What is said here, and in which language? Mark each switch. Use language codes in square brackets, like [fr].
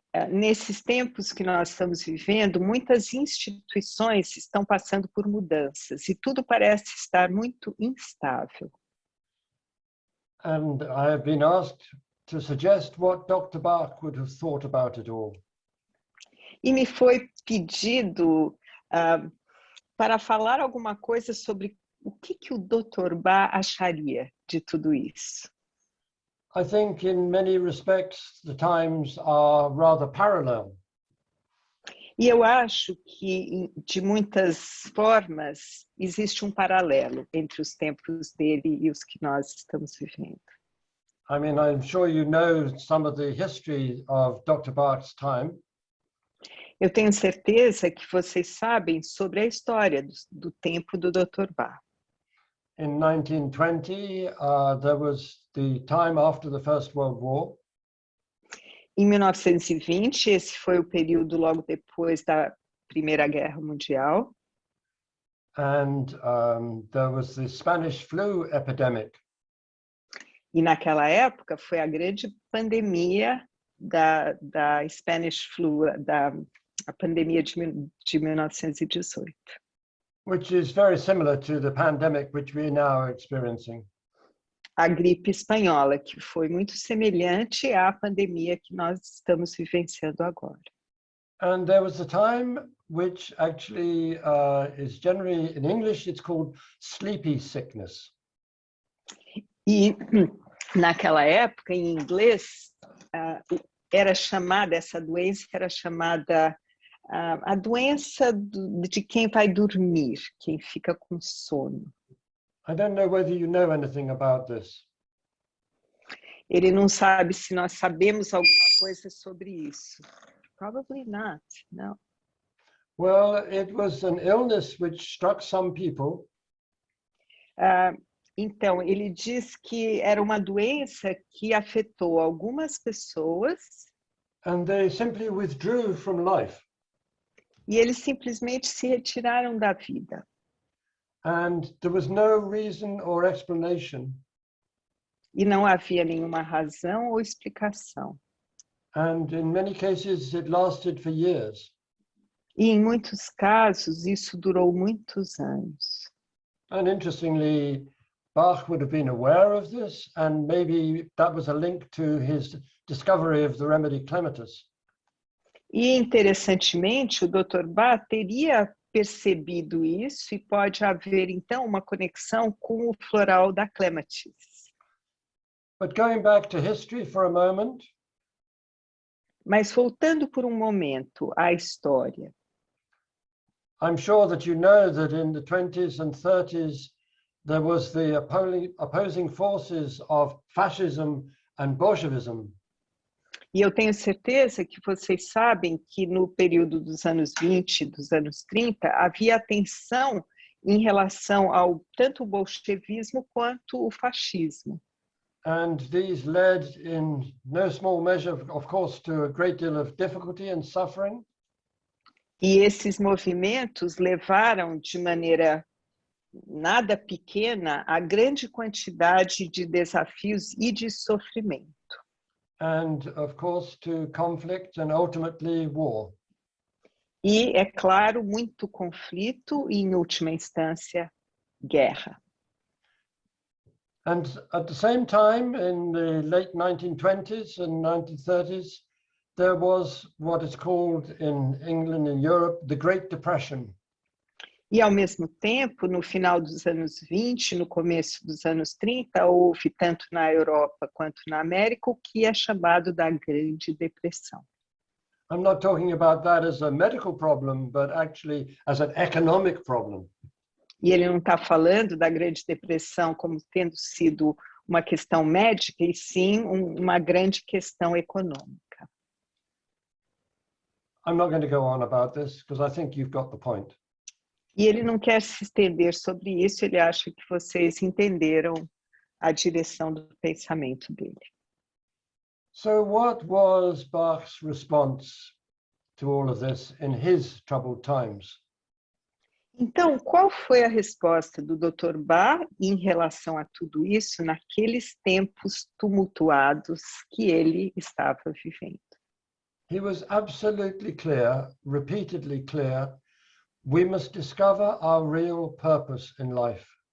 [pt] Nesses tempos que nós estamos vivendo, muitas instituições estão passando por mudanças e tudo parece estar muito instável. [en] And I have been asked to suggest what Dr. Bach would have thought about it all. [pt] E me foi pedido para falar alguma coisa sobre o que o Dr. Bach acharia de tudo isso. [en] I think in many respects the times are rather parallel. [pt] E eu acho que, de muitas formas, existe um paralelo entre os tempos dele e os que nós estamos vivendo. [en] I mean, I'm sure you know some of the history of Dr. Bach's time. [pt] Eu tenho certeza que vocês sabem sobre a história do tempo do Dr. Bach. [en] In 1920, there was the time after the First World War. [pt] Em 1920, esse foi o período logo depois da Primeira Guerra Mundial. [en] and there was the Spanish flu epidemic. [pt] E naquela época foi a grande pandemia da [en] Spanish flu, [pt] a pandemia de 1918. [en] Which is very similar to the pandemic which we now are experiencing. [pt] A gripe espanhola, que foi muito semelhante à pandemia que nós estamos vivenciando agora. [en] And there was a time which actually is generally, in English, it's called sleepy sickness. [pt] E naquela época, em inglês, essa doença era chamada a doença de quem vai dormir, quem fica com sono. [en] I don't know whether you know anything about this. [pt] Ele não sabe se nós sabemos alguma coisa sobre isso. [en] Probably not, no. Well, it was an illness which struck some people. [pt] Então, ele diz que era uma doença que afetou algumas pessoas. [en] And they simply withdrew from life. [pt] E eles simplesmente se retiraram da vida. [en] And there was no reason or explanation. [pt] E não havia nenhuma razão ou explicação. [en] And in many cases, it lasted for years. [pt] E em muitos casos, isso durou muitos anos. [en] And interestingly, Bach would have been aware of this, and maybe that was a link to his discovery of the remedy clematis. [pt] E, interessantemente, o Dr. Bach teria percebido isso e pode haver, então, uma conexão com o floral da clematis. [en] But going back to history for a moment, [pt] mas voltando por um momento à história, [en] I'm sure that you know that in the 20s and 30s, there was the opposing forces of fascism and Bolshevism. [pt] E eu tenho certeza que vocês sabem que no período dos anos 20, dos anos 30, havia tensão em relação ao tanto o bolchevismo quanto o fascismo. [en] And these led in no small measure, of course, to a great deal of difficulty and suffering. [pt] E esses movimentos levaram de maneira nada pequena a grande quantidade de desafios e de sofrimento. [en] And of course to conflict and ultimately war. [pt] E, é claro, muito conflito e, em última instância, guerra. [en] And at the same time, in the late 1920s and 1930s, there was what is called in England and Europe, the Great Depression. [pt] E, ao mesmo tempo, no final dos anos 20, no começo dos anos 30, houve, tanto na Europa quanto na América, o que é chamado da Grande Depressão. [en] I'm not talking about that as a medical problem, but actually as an economic problem. [pt] E ele não está falando da Grande Depressão como tendo sido uma questão médica, e sim uma grande questão econômica. [en] I'm not going to go on about this because I think you've got the point. [pt] E ele não quer se estender sobre isso, ele acha que vocês entenderam a direção do pensamento dele. [en] So what was Bach's response to all of this in his troubled times? [pt] Então, qual foi a resposta do Dr. Bach em relação a tudo isso naqueles tempos tumultuados que ele estava vivendo? [en] He was absolutely clear, repeatedly clear, we must discover our real purpose in life.